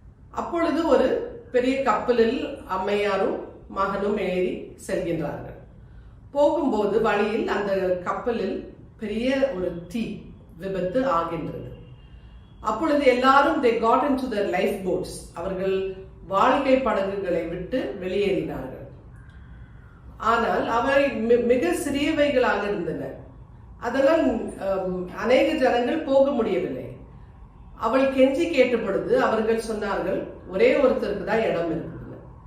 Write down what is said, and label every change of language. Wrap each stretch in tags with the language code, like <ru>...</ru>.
<ta>அப்பொழுது ஒரு பெரிய கப்பலில் அம்மையாரும் மகனும் ஏறி செல்கின்றார்கள். போகும்போது வழியில் அந்த கப்பலில் பெரிய ஒரு தீ விபத்து ஆகின்றது. அப்பொழுது எல்லாரும்</ta> <en>they got into their life boats.</en> <ta>அவர்கள் வாழ்க்கை படகுகளை விட்டு வெளியேறினார்கள். ஆனால் அவை மிக சிறியவைகளாக இருந்தன. அதனால் அநேக ஜனங்கள் போக முடியவில்லை. அவள் கெஞ்சி கேட்ட பொழுது அவர்கள் சொன்னார்கள், ஒரே ஒருத்தருக்கு தான் இடம் இருக்குது.</ta>